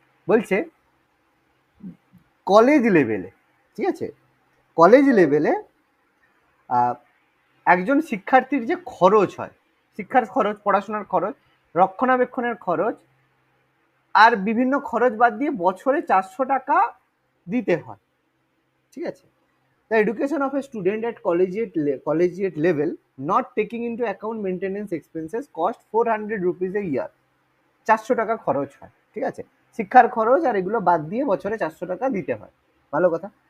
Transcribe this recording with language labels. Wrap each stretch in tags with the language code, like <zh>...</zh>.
<bn>বলছে কলেজ লেভেলে, ঠিক আছে, কলেজ লেভেলে একজন শিক্ষার্থীর যে খরচ হয়, শিক্ষার খরচ, পড়াশোনার খরচ, রক্ষণাবেক্ষণের খরচ আর বিভিন্ন খরচ বাদ দিয়ে বছরে 400 টাকা দিতে হয়। ঠিক আছে।</bn> <en>The education of a student at collegiate level not taking into account maintenance expenses cost 400 rupees a year.</en> <bn>400 টাকা খরচ হয়। ঠিক আছে। শিক্ষার খরচ আর এগুলো বাদ দিয়ে বছরে 400 টাকা দিতে হয়। ভালো কথা।</bn>